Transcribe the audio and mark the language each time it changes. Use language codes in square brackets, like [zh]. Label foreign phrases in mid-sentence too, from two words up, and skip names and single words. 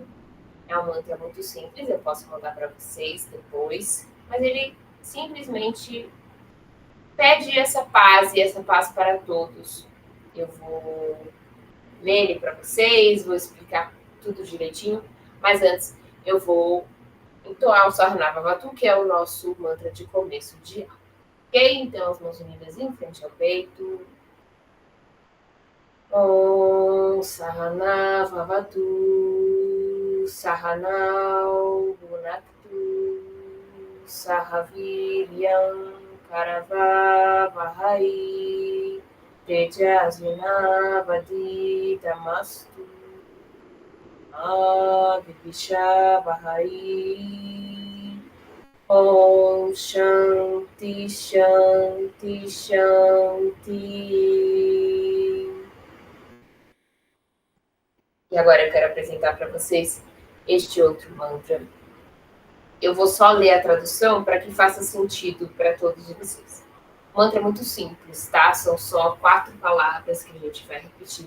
[pt] É um mantra muito simples, eu posso mandar para vocês depois, mas ele simplesmente pede essa paz e essa paz para todos. Eu vou ler ele para vocês, vou explicar tudo direitinho, mas antes eu vou entoar o Sarnavavatu, que é o nosso mantra de começo de aula. Ok? Então, as mãos unidas em frente ao peito. [sa] Om Sahanavavatu Sahanau Bhunaktu Sahaviryam Karavavahai Tejasvinavaditamastu Avivishavahai. Om Shanti Shanti Shanti. [pt] E agora eu quero apresentar para vocês este outro mantra. Eu vou só ler a tradução para que faça sentido para todos vocês. O mantra é muito simples, tá? São só 4 palavras que a gente vai repetir.